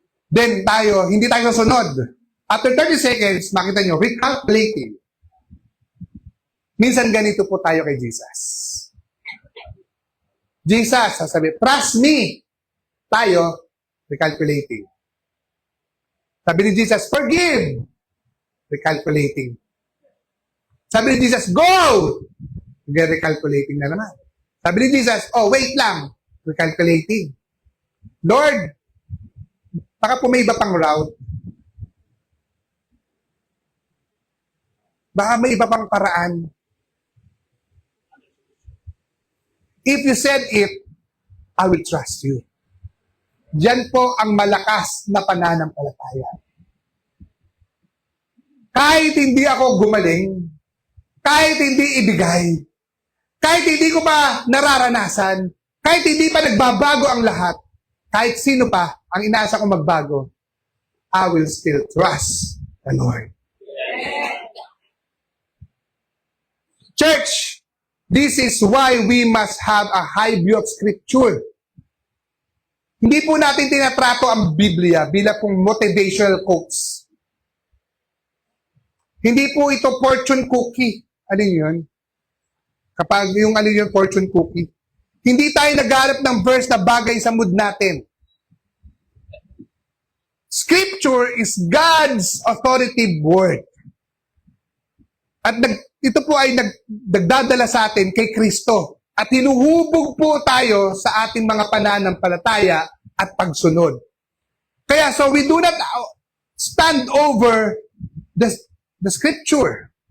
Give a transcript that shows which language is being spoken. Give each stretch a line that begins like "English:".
Filipino: Then tayo, hindi tayo susunod.
English: After 30 seconds,
Filipino: makita nyo,
English: recalculating.
Filipino: Minsan ganito po tayo kay Jesus.
English: Jesus,
Filipino: sasabi,
English: trust me. Tayo, recalculating.
Filipino: Sabi ni Jesus,
English: forgive. Recalculating.
Filipino: Sabi ni Jesus, go. Recalculating na naman. Sabi ni Jesus, oh, wait lang. Recalculating. Lord, baka po may iba pang route. Baka may iba pang paraan.
English: If you said it, I will trust you.
Filipino: Diyan po ang malakas na pananampalataya. Kahit hindi ako gumaling, kahit hindi ibigay, kahit hindi ko pa nararanasan, kahit hindi pa nagbabago ang lahat, kahit sino pa ang inaasa ko magbago,
English: I will still trust the Lord. Church, this is why we must have a high view of Scripture.
Filipino: Hindi po natin tinatrato ang Biblia bilang pong motivational quotes. Hindi po ito fortune cookie. Ano yun? Kapag yung ano yun, fortune cookie. Hindi tayo naghanap ng verse na bagay sa mood natin.
English: Scripture is God's authoritative word.
Filipino: At ito po ay nagdadala sa atin kay Kristo. At hinuhubog po tayo sa ating mga pananampalataya at pagsunod. Kaya
English: so we do not stand over the Scripture.